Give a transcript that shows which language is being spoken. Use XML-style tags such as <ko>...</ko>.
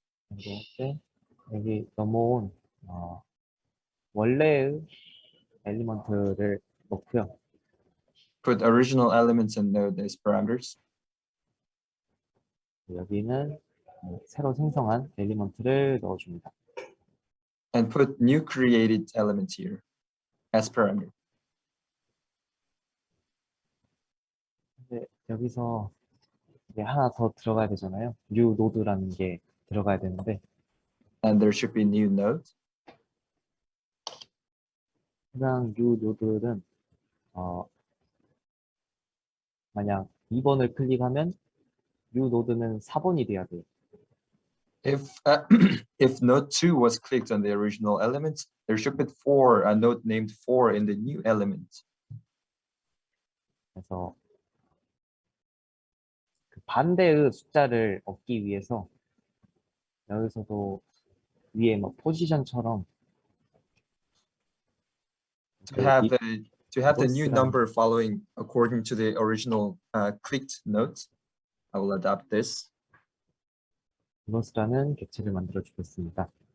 <ko>이렇게 여기 넘어온 원래의 엘리먼트를 넣고요.</ko> <en>Put original elements and node as parameters.</en> <ko>여기는 새로 생성한 엘리먼트를 넣어줍니다.</ko> <en>And put new created element here as parameter.</en> <ko>근데 여기서 이제 하나 더 들어가야 되잖아요. new node라는 게 들어가야 되는데</ko> <en>And there should be new node.</en> <ko>해당 new node는 만약 2번을 클릭하면 new node는 4번이 돼야 돼요.</ko> <en>If node 2 was clicked on the original element, there should be a node named 4 in the new element.</en> <ko>그래서 그 반대의 숫자를 얻기 위해서 여기서도 위에 뭐 포지션처럼</ko> <en>To have the new</en> <ko>이것이랑-</ko> <en>number following according to the original clicked node, I will adapt this.</en> <ko>이것이라는 객체를 만들어 주겠습니다.</ko>